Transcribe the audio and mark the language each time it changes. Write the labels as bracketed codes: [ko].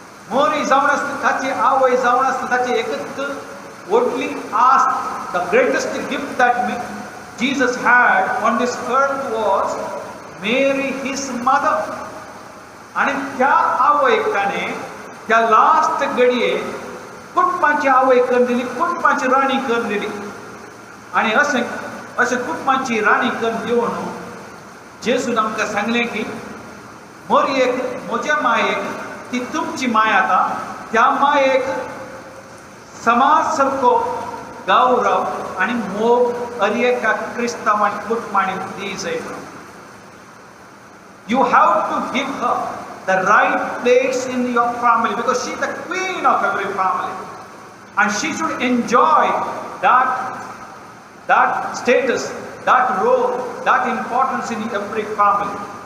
[gom] मोरी जावन आसता ताची आवय जावन आसता ताची एकच व्हडली आस. [en] The greatest gift that Jesus had on this earth was Mary, his mother. [gom] आणि त्या आवयक ताणें त्या लास्ट घडये कुटुंबाची आवय करून दिली, कुटुंबाची राणी करून दिली. आणि अशें कुटुंबाची राणी करून दिवन जेसून आमकां सांगलें की मोरयेक म्हज्या मायेक ती तुमची माय आतां त्या मायेक समाज सारको गौरव आणि मोग हर एका क्रिस्तांवान कुटुंबांनी दी जाय. [en] You have to give her the right place in your family because she is the queen of every family and she should enjoy that status, that role, that importance in every family.